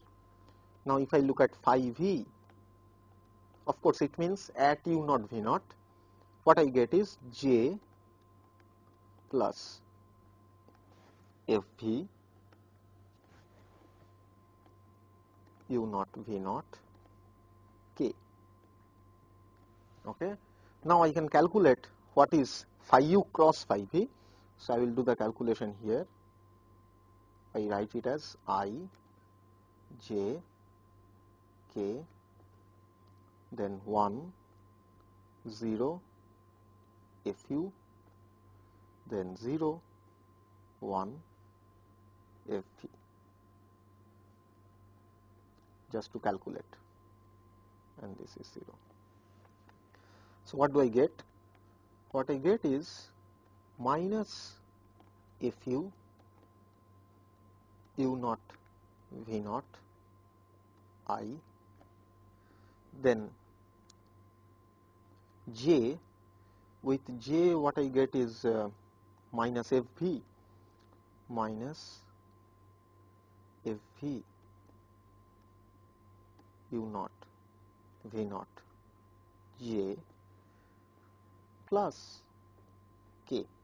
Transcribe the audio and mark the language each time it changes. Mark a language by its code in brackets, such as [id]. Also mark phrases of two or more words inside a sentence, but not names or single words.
[en] Now, if I look at phi v, of course, it means at u naught v naught, what I get is j plus f v u naught v naught k. Okay. Now, I can calculate what is phi u cross phi v. So, I will do the calculation here. I write it as I j k, then 1 0 f u, then 0 1 f v, just to calculate, and this is 0. So, what do I get? What I get is minus f u u naught v naught I, then j, with j what I get is minus f v minus f v u naught v naught j plus k.